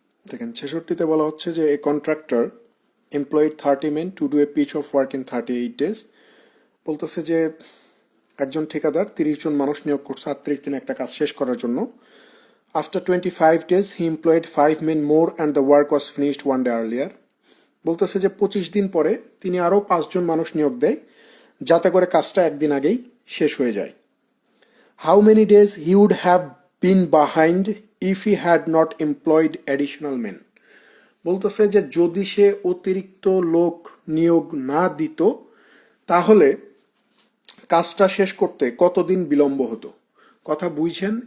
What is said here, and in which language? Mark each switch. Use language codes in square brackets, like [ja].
[bn] দেখেন 66-তে বলা হচ্ছে যে [en] A contractor employed 30 men to do a piece of work in 38 days। [bn] বলতেছে যে একজন ঠিকাদার 30 জন মানুষ নিয়োগ করছে 38 দিনে একটা কাজ শেষ করার জন্য। [en] After 25 days he employed 5 men more and the work was finished 1 day earlier। [bn] বলতেছে যে 25 দিন পরে তিনি আরও 5 জন মানুষ নিয়োগ দেয় যাতে করে কাজটা একদিন আগেই শেষ হয়ে যায়। [en] How many days he would have been behind if he had not employed additional men. [bn] বলতেছে যে যদি সে অতিরিক্ত লোক নিয়োগ না দিত তাহলে কাজটা শেষ করতে কতদিন বিলম্ব হতো। কথা বুঝছেন?